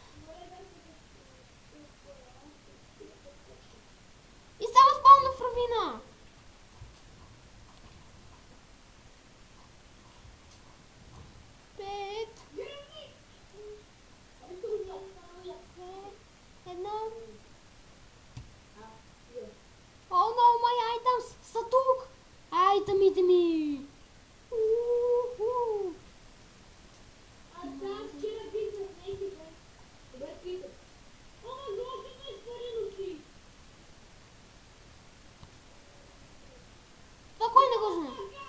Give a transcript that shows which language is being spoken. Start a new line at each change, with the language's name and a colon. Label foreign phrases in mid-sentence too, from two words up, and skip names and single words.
Bulgarian: И само спална в равина. Пет. Едно. О,
English: no, my items
Bulgarian: са тук. Айтемите ми. Уху. Това кой не го знае?